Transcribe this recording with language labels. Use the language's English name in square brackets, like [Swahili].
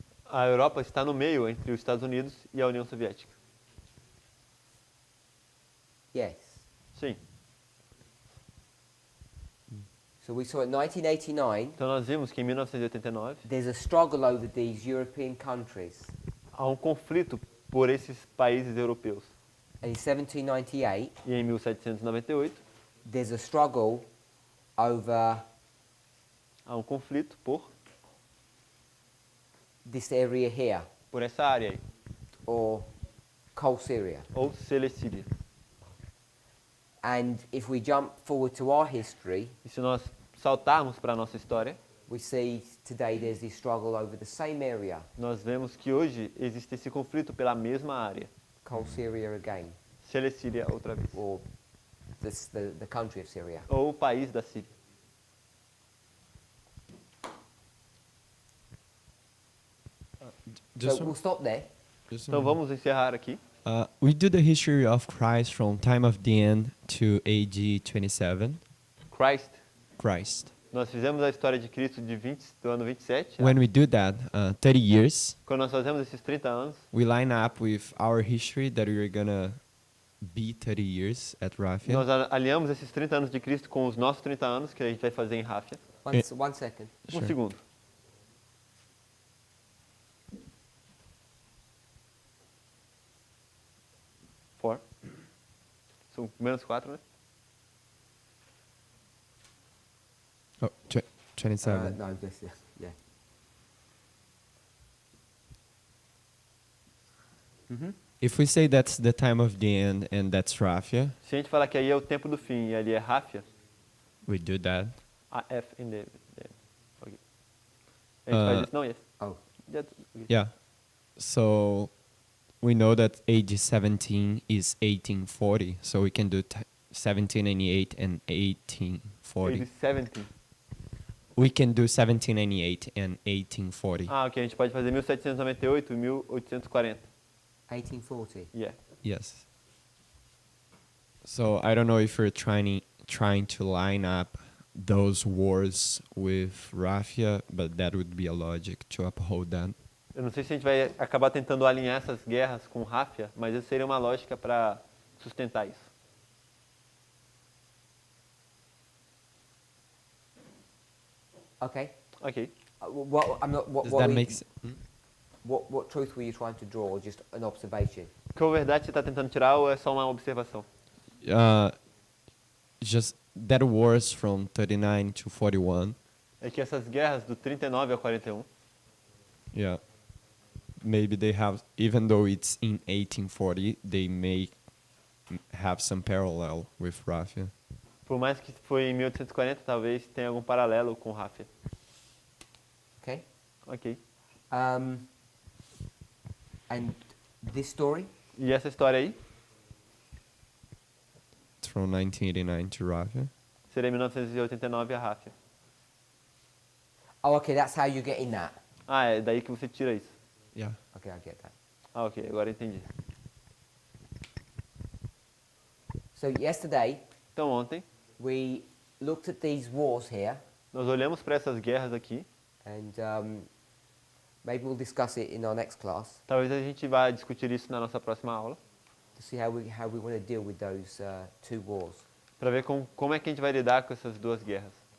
[Portuguese] A Europa está no meio entre os Estados Unidos e a União Soviética. [English] Yes. [Portuguese] Sim. [English] So we saw in 1989, [Portuguese] Então nós vimos que em 1989 [English] there's a struggle over these European countries. [Portuguese] há um conflito por esses países europeus. [English] in 1798, [Portuguese] E em 1798, [English] there's a struggle over [Portuguese] há um conflito [English] this area here, [Portuguese] por essa área aí, [English] or Coal Syria. [Portuguese] ou Celecíria. [English] And if we jump forward to our history, [Portuguese] E se nós saltarmos para a nossa história, [English] we see today there's this struggle over the same area, [Portuguese] nós vemos que hoje existe esse conflito pela mesma área. [English] Coal Syria again, [Portuguese] Celecíria outra vez. [English] or the country of Syria. [Portuguese] Ou o país da Síria. [English] So we'll stop there. [Portuguese] Então vamos encerrar aqui. [English] We do the history of Christ from time of the end to AD 27. Christ. [Portuguese] Nós fizemos a história de Cristo do ano 27. [English] When we do that, 30 years, [Portuguese] Quando nós fazemos esses 30 anos, [English] we line up with our history that we're gonna be 30 years at Rafia. [Portuguese] nós alinhamos esses 30 anos de Cristo com os nossos 30 anos que a gente vai fazer em Ráfia. [English] One second. [Portuguese] Um segundo. [English] Four. [Portuguese] São menos 4, né? [English] Oh, 27. No, this, yeah. If we say that's the time of the end and that's Rafia, [Portuguese] Se a gente falar que aí é o tempo do fim e ali é Ráfia, [English] we do that. [Portuguese] a F in the okay. A gente faz isso? Não, [English] yes. Oh. Yeah. So we know that AD 17 is 1840, so we can do 1798 and 1840. 70. We can do 1798 and 1840. [Portuguese] Ah, ok. A gente pode fazer 1798 e 1840. [English] 1840. Yeah. Yes. So I don't know if you're trying to line up those wars with Rafia, but that would be a logic to uphold that. [Portuguese] Eu não sei se a gente vai acabar tentando alinhar essas guerras com Ráfia, mas isso seria uma lógica para sustentar isso. [English] Okay. [Portuguese] Ok. [English] Does that make sense? What truth were you trying to draw, or just an observation? [Portuguese] Qual verdade você está tentando tirar ou é só uma observação? [English] Just that wars from 39 to 41. [Portuguese] É que essas guerras do 39 ao 41, [English] Yeah. Maybe they have, even though it's in 1840, they may have some parallel with Rafia. [Portuguese] por mais que foi em 1840, talvez tenha algum paralelo com Ráfia. [English] Okay. [Portuguese] Ok. [English] And this story? [Portuguese] E essa história aí [English] It's from 1989 to Rafia. [Portuguese] seria 1989 a Ráfia. [English] Oh, okay. That's how you're getting that. [Portuguese] Ah, é daí que você tira isso. [English] Yeah. Okay, I get that. [Portuguese] Ah, ok. Agora eu entendi. [English] So yesterday [Portuguese] Então ontem, [English] we looked at these wars here, [Portuguese] nós olhamos para essas guerras aqui. [English] and maybe we'll discuss it in our next class [Portuguese] Talvez a gente vá discutir isso na nossa próxima aula, [English] to see how we want to deal with those two wars. [Portuguese] para ver como é que a gente vai lidar com essas duas guerras.